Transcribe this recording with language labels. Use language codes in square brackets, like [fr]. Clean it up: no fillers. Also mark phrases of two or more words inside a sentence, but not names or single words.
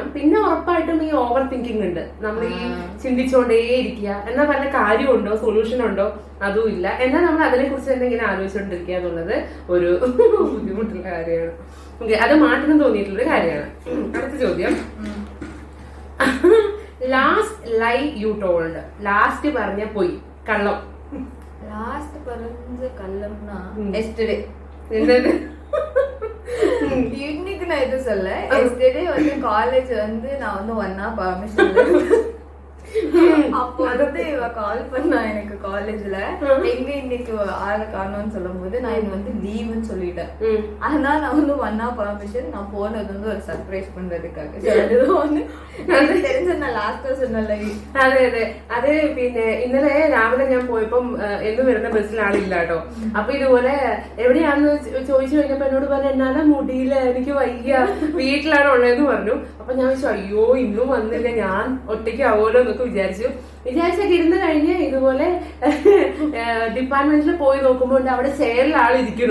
[ml] പിന്നെ ഉറപ്പായിട്ടും ഈ [en] over thinking [ml] ഉണ്ട്. നമ്മൾ ഈ ചിന്തിച്ചുകൊണ്ടേ ഇരിക്കുക, എന്നാൽ വല്ല കാര്യമുണ്ടോ സൊല്യൂഷൻ ഉണ്ടോ അതും ഇല്ല, എന്നാൽ നമ്മൾ അതിനെ കുറിച്ച് തന്നെ ഇങ്ങനെ ആലോചിച്ചുകൊണ്ടിരിക്കുക എന്നുള്ളത് ഒരു ബുദ്ധിമുട്ടുള്ള കാര്യമാണ്. ഓക്കെ, അത് മാറ്റണം തോന്നിയിട്ടുള്ള കാര്യമാണ്. അടുത്ത ചോദ്യം, [en] last lie you told, [ml] ലാസ്റ്റ് പറഞ്ഞ പോയി കള്ളം. ലാസ്റ്റ് പറഞ്ഞ കള്ളம்னா எஸ்டர்டே. [ta] இன்னைக்கு நான் எதுவும் சொல்ல. எஸ்டர்டே வந்து காலேஜ் வந்து நான் வந்து 1 hour பர்மிஷன் அப்போ வந்து இவ கால் பண்ணா எனக்கு காலேஜ்ல எங்க இன்னைக்கு ஆள காணோம்னு சொல்லும் போது நான் இது வந்து லீவுன்னு சொல்லிட்டேன். ஆனா நான் வந்து 1 hour பர்மிஷன் நான் போனது வந்து ஒரு சர்ப்ரைஸ் பண்றதுக்காக. தெரிஞ்ச நான் ലാസ്റ്റ് சொன்னல. [ml] അതെ അതെ അത് പിന്നെ ഇന്നലെ രാവിലെ ഞാൻ പോയപ്പം എന്നും വരുന്ന ബസ്സിൽ ആളില്ല കേട്ടോ. അപ്പൊ ഇതുപോലെ എവിടെയാണെന്ന് ചോദിച്ചു കഴിഞ്ഞപ്പോ എന്നോട് പറഞ്ഞു എന്നാലും മുടിയില്ല, എനിക്ക് വയ്യ, വീട്ടിലാണ് ഉള്ളതെന്ന് പറഞ്ഞു. അപ്പൊ ഞാൻ വെച്ചു അയ്യോ ഇന്നും വന്നില്ല, ഞാൻ ഒറ്റയ്ക്ക് ആവുമല്ലോ എന്നൊക്കെ വിചാരിച്ചൊക്കെ ഇരുന്ന് കഴിഞ്ഞ് ഇതുപോലെ ഡിപ്പാർട്ട്മെന്റിൽ പോയി നോക്കുമ്പോൾ അവിടെ ചെയറിൽ ആളിരിക്കുന്നു.